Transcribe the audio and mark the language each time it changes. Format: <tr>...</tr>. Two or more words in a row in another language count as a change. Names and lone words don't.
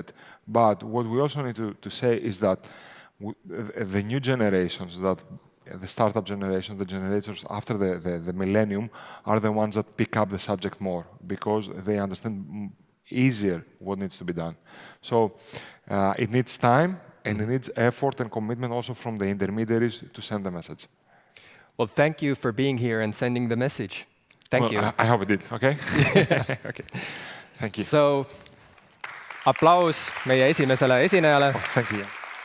<en>But what we also need to say is that the new generations, that the startup generation, the generators after the millennium, are the ones that pick up the subject more because they understand easier what needs to be done. So it needs time and it needs effort and commitment also from the intermediaries to send the message. Well, thank you for being here and sending the message. Thank you. I hope it did, okay? Okay. Thank you. So,</en> <et>aplaus meie esimesele esinejale.</et> <en>Thank you.</en>